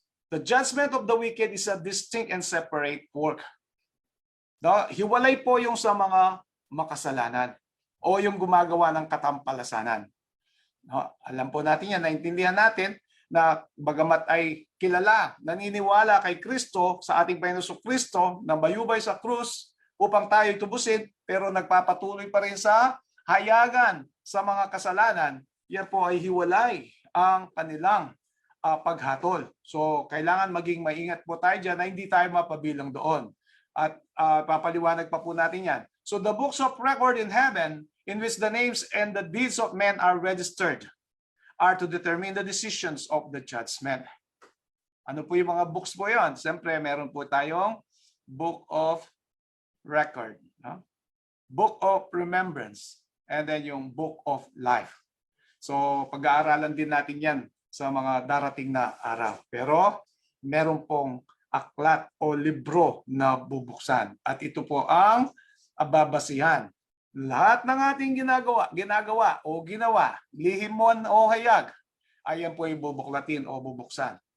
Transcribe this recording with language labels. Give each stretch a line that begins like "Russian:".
English: The judgment of the wicked is a distinct and separate work.
Filipino: No, hiwalay po yung sa mga makasalanan o yung gumagawa ng katampalasanan. No, alam po natin yan, naintindihan natin na bagamat ay kilala, naniniwala kay Kristo, sa ating Panginoon Kristo, na bayubay sa krus upang tayo tubusin, pero nagpapatuloy pa rin sa hayagan sa mga kasalanan, yan po ay hiwalay ang kanilang paghatol. So, kailangan maging maingat po tayo dyan na hindi tayo mapabilang doon. At papaliwanag pa po natin yan.
English: So, the books of record in heaven, in which the names and the deeds of men are registered, are to determine the decisions of the judgment.
Filipino: Ano po yung mga books po yon? Siyempre, meron po tayong book of record, no?
English: Book of remembrance, and then yung book of life.
Filipino: So, pag-aaralan din natin yan sa mga darating na araw. Pero, meron pong aklat o libro na bubuksan. At ito po ang babasihan. Lahat ng ating ginagawa o ginawa, lihim mon o hayag, ayan po yung bubuklatin o bubuksan.